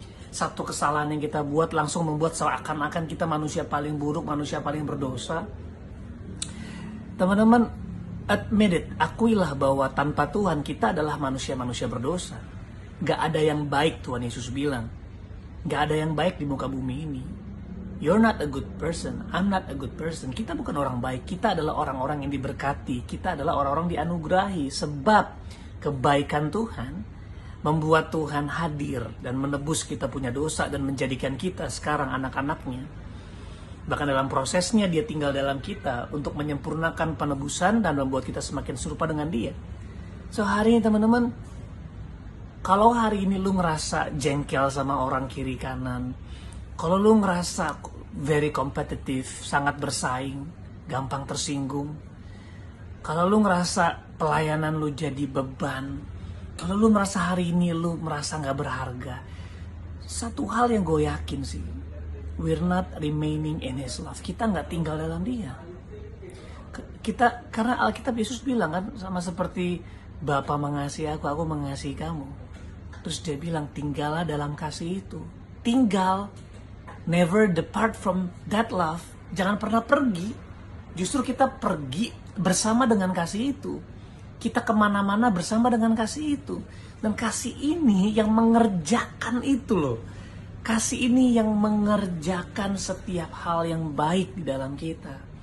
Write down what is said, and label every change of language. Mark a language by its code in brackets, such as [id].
[id] Satu kesalahan yang kita buat langsung membuat seakan-akan kita manusia paling buruk, manusia paling berdosa. Teman-teman, [en] admit it, [id] akuilah bahwa tanpa Tuhan kita adalah manusia-manusia berdosa. Gak ada yang baik, Tuhan Yesus bilang. Gak ada yang baik di muka bumi ini. [en] You're not a good person, I'm not a good person. [id] Kita bukan orang baik, kita adalah orang-orang yang diberkati. Kita adalah orang-orang dianugerahi. Sebab kebaikan Tuhan membuat Tuhan hadir dan menebus kita punya dosa dan menjadikan kita sekarang anak-anaknya. Bahkan dalam prosesnya Dia tinggal dalam kita untuk menyempurnakan penebusan dan membuat kita semakin serupa dengan Dia. So hari ini teman-teman, kalau hari ini lu ngerasa jengkel sama orang kiri kanan, kalau lu ngerasa [en] very competitive, [id] sangat bersaing, gampang tersinggung, kalau lu ngerasa pelayanan lu jadi beban, kalau lu merasa hari ini lu merasa gak berharga, satu hal yang gue yakin sih, [en] we're not remaining in His love. [id] Kita gak tinggal dalam Dia. Karena Alkitab Yesus bilang kan, sama seperti Bapa mengasihi aku mengasihi kamu. Terus Dia bilang, tinggallah dalam kasih itu. Tinggal. [en] Never depart from that love. [id] Jangan pernah pergi. Justru kita pergi bersama dengan kasih itu. Kita kemana-mana bersama dengan kasih itu. Dan kasih ini yang mengerjakan itu loh. Kasih ini yang mengerjakan setiap hal yang baik di dalam kita.